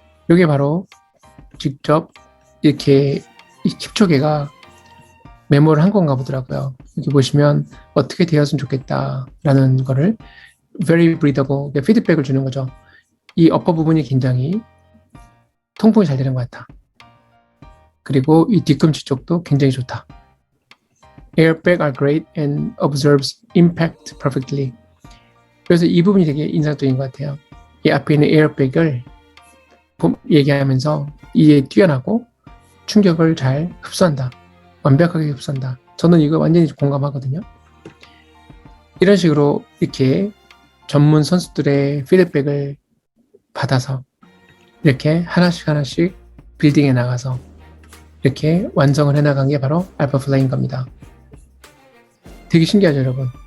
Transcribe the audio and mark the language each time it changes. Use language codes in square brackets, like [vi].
[ko] 이게 바로 직접 이렇게 이 킵초게가 메모를 한 건가 보더라고요. 여기 보시면 어떻게 되었으면 좋겠다라는 거를 [en] very breathable [ko] 피드백을 주는 거죠. 이 어퍼 부분이 굉장히 통풍이 잘 되는 것 같다. 그리고 이 뒤꿈치 쪽도 굉장히 좋다. [en] Airbag are great and absorbs impact perfectly. [ko] 그래서 이 부분이 되게 인상적인 것 같아요. 이 앞에 있는 에어백을 얘기하면서 이에 뛰어나고 충격을 잘 흡수한다. 완벽하게 흡수한다. 저는 이거 완전히 공감하거든요. 이런 식으로 이렇게 전문 선수들의 피드백을 받아서 이렇게 하나씩 빌딩해 나가서 이렇게 완성을 해나간 게 바로 알파플라이인 겁니다. 되게 신기하죠, 여러분.